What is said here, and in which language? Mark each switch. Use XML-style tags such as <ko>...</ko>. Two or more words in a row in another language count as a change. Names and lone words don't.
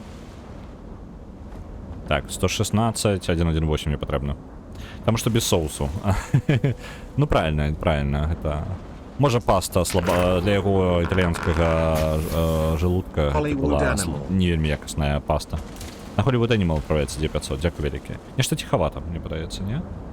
<be>Так, 116, 1.1.8 мне патрэбна. Там што без соусу. Правильно, гэта... Можа паста для яго італьянскага желудка была не вельмі якасная паста.</be> <ru>На Hollywood Animal отправляется 2500,</ru> <uk>дякую велике.</uk> <ru>Нечто тиховато, мне подается, не?</ru>